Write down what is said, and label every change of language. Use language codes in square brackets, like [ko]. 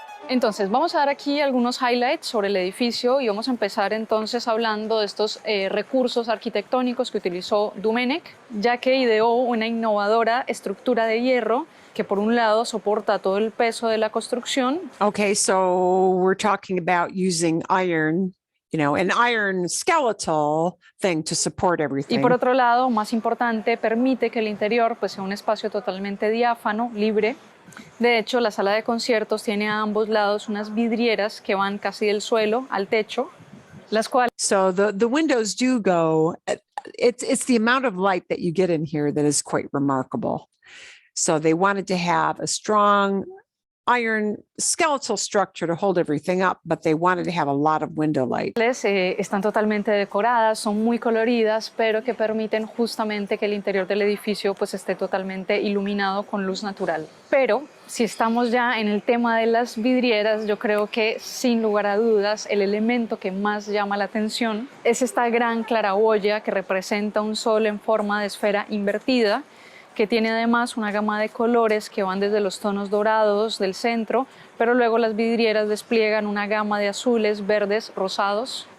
[es] Entonces, vamos a dar aquí algunos highlights sobre el edificio y vamos a empezar entonces hablando de estos recursos arquitectónicos que utilizó Domènech, ya que ideó una innovadora estructura de hierro que por un lado soporta todo el peso de la construcción. [en] Okay, so we're talking about using iron, you know, an iron skeletal thing to support everything. [es] Y por otro lado, más importante, permite que el interior pues, sea un espacio totalmente diáfano, libre. De hecho, la sala de conciertos tiene a ambos lados unas vidrieras que van casi del suelo al techo, las cuales... [en] So the windows do go, it's the amount of light that you get in here that is quite remarkable. So they wanted to have a strong iron skeletal structure to hold everything up, but they wanted to have a lot of window light. [es] Están totalmente decoradas, son muy coloridas, pero que permiten justamente que el interior del edificio pues, esté totalmente iluminado con luz natural. Pero si estamos ya en el tema de las vidrieras, yo creo que sin lugar a dudas el elemento que más llama la atención es esta gran claraboya que representa un sol en forma de esfera invertida, que tiene además una gama de colores que van desde los tonos dorados del centro, pero luego las vidrieras despliegan una gama de azules, verdes, rosados.